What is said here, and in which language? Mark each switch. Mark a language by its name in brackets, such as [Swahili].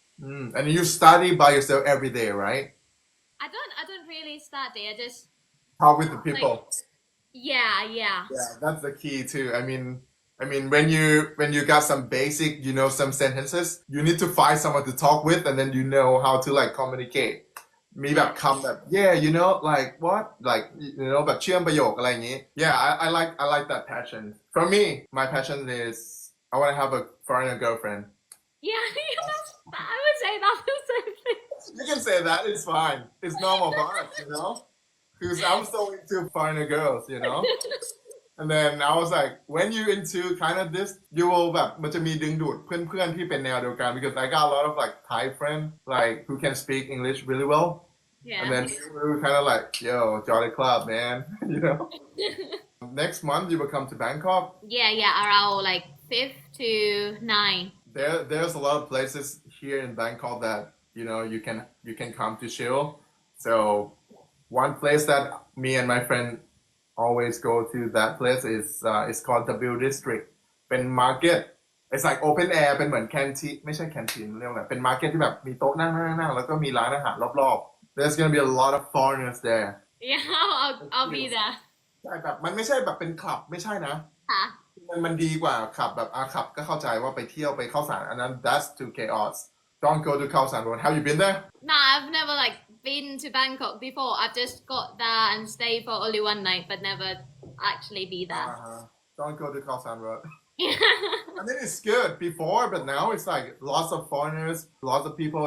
[English] And you study by yourself every day, right? I don't really study. I just Talk with the like people. yeah. Yeah, that's the key too. I mean, when you got some basic, some sentences, you need to find someone to talk with, and then you know how to like communicate. [Thai] มีแบบคำแบบ [English] yeah like what like [Thai] แบบเชื่อมประโยคอะไรอย่างงี้ [English] yeah I like that passion. For me, my passion is I want to have a foreigner girlfriend. Yeah, I would say that's the same thing. You can say that, it's fine, it's normal for us, because I'm so into foreigner girls. And then I was like, when you into kind of this, you will [Thai] แบบมันจะมีดึงดูดเพื่อนๆที่เป็นแนวเดียวกัน [English] because I got a lot of like Thai friends like who can speak English really well. And then we were kind of like, yo, jolly club, man. Next month you will come to Bangkok. Yeah, around like 5th to 9th. There's a lot of places here in Bangkok that you can come to chill. So one place that me and my friend always go to that place is it's called the Bill District. [Thai] เป็น market. [English] It's like open air [Thai] เป็นเหมือน canteen ไม่ใช่ canteen เรียกว่าไงเป็น market ที่แบบมีโต๊ะนั่งแล้วก็มีร้านอาหารรอบๆ [English] There's gonna be a lot of foreigners there. Yeah, I'll be there. [Thai] ใช่แบบมันไม่ใช่แบบเป็นคลับไม่ใช่นะ ค่ะ มันดีกว่าขับแบบขับก็เข้าใจว่าไปเที่ยวไปเข้าสารอันนั้น [English] that's too chaos. Don't go to เข้าสาร road. Have you been there? No, I've never like been to Bangkok before. I've just got there and stayed for only one night, but never actually be there. Don't go to เข้าสาร road. I mean, it's good before, but now it's like lots of foreigners, lots of people.